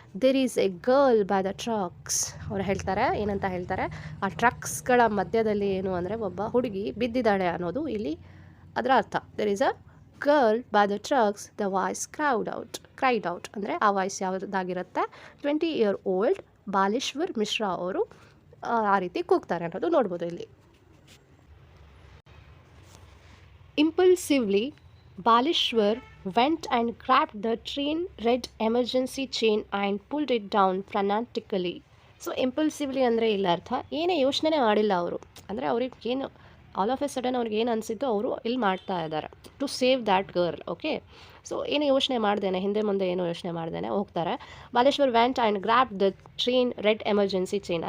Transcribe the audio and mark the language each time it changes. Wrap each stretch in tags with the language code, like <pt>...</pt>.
<en>There is a girl by the trucks.</en> <kn>ಅವ್ರು ಹೇಳ್ತಾರೆ, ಏನಂತ ಹೇಳ್ತಾರೆ, ಆ ಟ್ರಕ್ಸ್ಗಳ ಮಧ್ಯದಲ್ಲಿ ಏನು ಅಂದರೆ ಒಬ್ಬ ಹುಡುಗಿ ಬಿದ್ದಿದ್ದಾಳೆ ಅನ್ನೋದು ಇಲ್ಲಿ ಅದರ ಅರ್ಥ.</kn> <en>there is a girl by the trucks, the voice cried out</en> <kn>ಅಂದರೆ ಆ ವಾಯ್ಸ್ ಯಾವುದಾಗಿರುತ್ತೆ, 20-year-old ಬಾಲೇಶ್ವರ್ ಮಿಶ್ರಾ ಅವರು ಆ ರೀತಿ ಕೂಗ್ತಾರೆ ಅನ್ನೋದು ನೋಡ್ಬೋದು ಇಲ್ಲಿ.</kn> <en>Impulsively, Baleshwar went and grabbed the train red emergency chain and pulled it down frantically.</en> <kn>So ಇಂಪಲ್ಸಿವ್ಲಿ ಅಂದರೆ ಇಲ್ಲ ಅರ್ಥ ಏನೇ ಯೋಚನೆ ಮಾಡಿಲ್ಲ ಅವರು. ಅಂದರೆ ಅವ್ರಿಗೆ ಏನು</kn> <en>all of a sudden</en> <kn>ಅವ್ರಿಗೆ ಏನು ಅನಿಸಿದ್ದು ಅವರು ಇಲ್ಲಿ ಮಾಡ್ತಾ ಇದ್ದಾರೆ</kn> <en>To save that girl.</en> <kn>Okay, so ಏನು ಯೋಚನೆ ಮಾಡ್ದೇನೆ, ಹಿಂದೆ ಮುಂದೆ ಏನು ಯೋಚನೆ ಮಾಡ್ದೇನೆ ಹೋಗ್ತಾರೆ.</kn> <en>Baleshwar went and grab the train red emergency chain.</en>